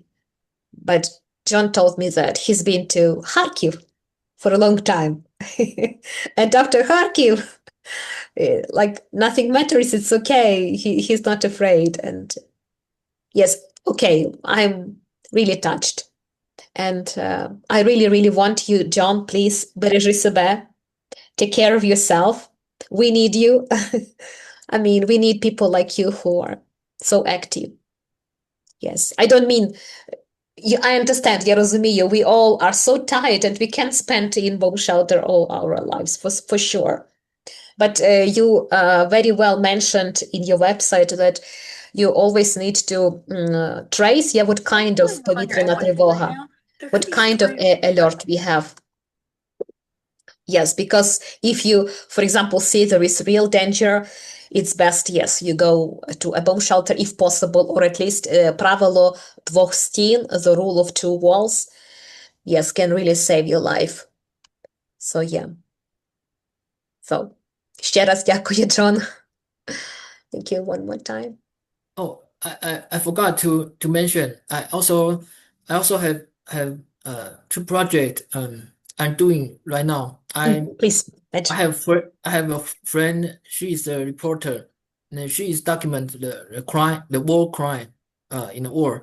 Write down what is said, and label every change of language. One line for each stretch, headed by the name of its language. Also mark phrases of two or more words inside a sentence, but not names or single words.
English: But John told me that he's been to Kharkiv for a long time. And after Kharkiv, like nothing matters, it's okay. He's not afraid. And yes, okay, I'm really touched. And I really, really want you, John, please,
Ukrainian: бережи себе,
English: take care of yourself. We need you. I mean, we need people like you who are so active. Yes, I don't mean I understand,
Ukrainian: я розумію,
English: we all are so tired and we can't spend in bomb shelter all our lives for sure. But you very well mentioned in your website that you always need to trace, yeah, what kind of
Ukrainian: повітряна тривога,
English: what kind of alert we have. Yes, because if you, for example, see there is real danger, it's best, yes, you go to a bomb shelter if possible, or at least
Ukrainian: правило двох стін,
English: the rule of two walls, yes, can really save your life. So, yeah. So,
Ukrainian: ще раз дякую, John.
English: Thank you one more time. Oh, I forgot to mention. I also have two projects I'm doing right now. Please, I have a friend. She is a reporter, and she is document the crime, the war crime, in the war.